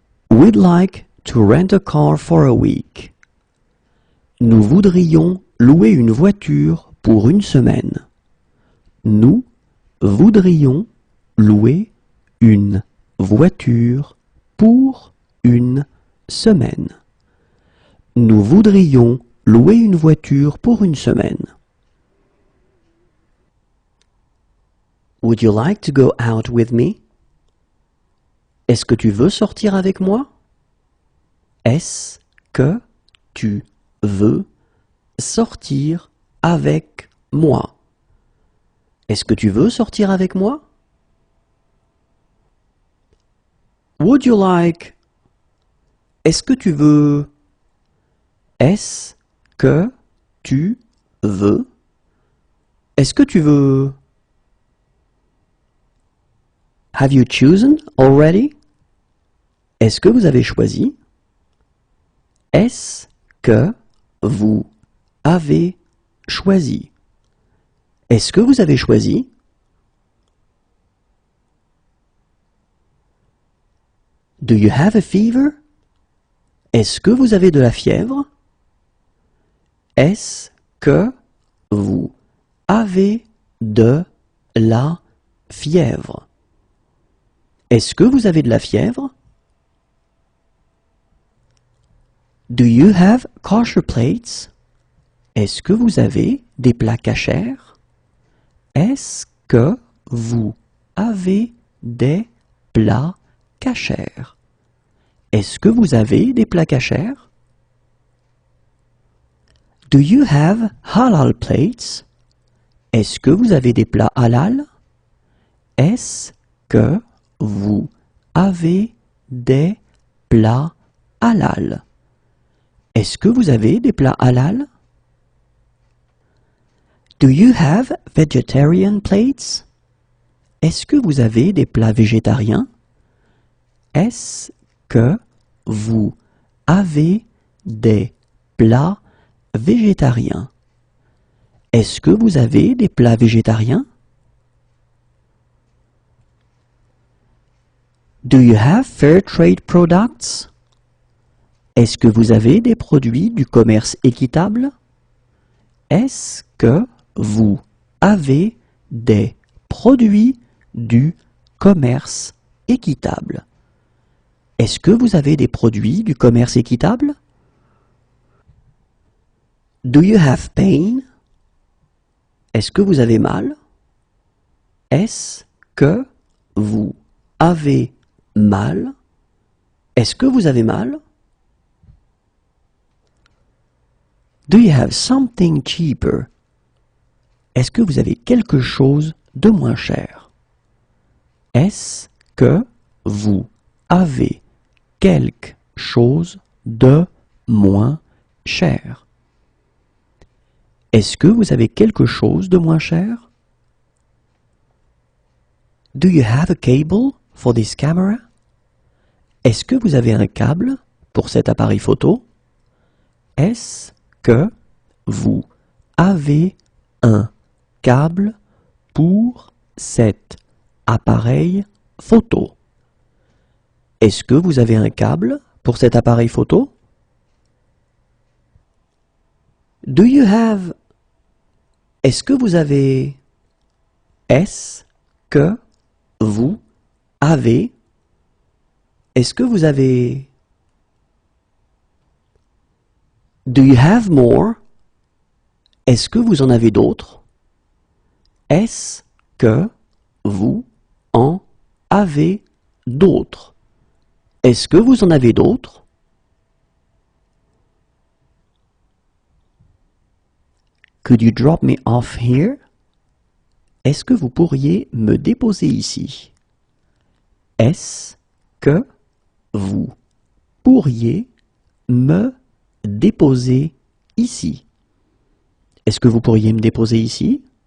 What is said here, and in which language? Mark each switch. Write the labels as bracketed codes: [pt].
[en] We'd like to rent a car for a week. [fr] Nous voudrions louer une voiture pour une semaine. Nous voudrions louer une voiture pour une semaine. Nous voudrions louer une voiture pour une semaine. [en] Would you like to go out with me? [fr] Est-ce que tu veux sortir avec moi? Est-ce que tu veux sortir avec moi? Est-ce que tu veux sortir avec moi? [en] Would you like? [fr] Est-ce que tu veux? Est-ce que tu veux? Est-ce que tu veux? [en] Have you chosen already? [fr] Est-ce que vous avez choisi? Est-ce que vous avez choisi? Est-ce que vous avez choisi? [en] Do you have a fever? [fr] Est-ce que vous avez de la fièvre? Est-ce que vous avez de la fièvre? Est-ce que vous avez de la fièvre? [en] Do you have kosher plates? [fr] Est-ce que vous avez des plats cachers? Est-ce que vous avez des plats cachers? Est-ce que vous avez des plats cachers? [en] Do you have halal plates? [fr] Est-ce que vous avez des plats halal? Est-ce que vous avez des plats halal? Est-ce que vous avez des plats halal? [en] Do you have vegetarian plates? [fr] Est-ce que vous avez des plats végétariens? Est-ce que vous avez des plats végétariens? Est-ce que vous avez des plats végétariens? [en] Do you have fair trade products? [fr] Est-ce que vous avez des produits du commerce équitable? Est-ce que vous avez des produits du commerce équitable? Est-ce que vous avez des produits du commerce équitable? [en] Do you have pain? [fr] Est-ce que vous avez mal? Est-ce que vous avez mal? Est-ce que vous avez mal? [en] Do you have something cheaper? [fr] Est-ce que vous avez quelque chose de moins cher? Est-ce que vous avez quelque chose de moins cher? Est-ce que vous avez quelque chose de moins cher? [en] Do you have a cable for this camera? [fr] Est-ce que vous avez un câble pour cet appareil photo? Est-ce que vous avez un câble pour cet appareil photo? Est-ce que vous avez un câble pour cet appareil photo? [en] Do you have? [fr] Est-ce que vous avez? Est-ce que vous avez? Est-ce que vous avez? [en] Do you have more? [fr] Est-ce que vous en avez d'autres? Est-ce que vous en avez d'autres? Est-ce que vous en avez d'autres? [en] Could you drop me off here? [fr] Est-ce que vous pourriez me déposer ici? Est-ce que vous pourriez me déposer ici? Est-ce que vous pourriez me déposer ici?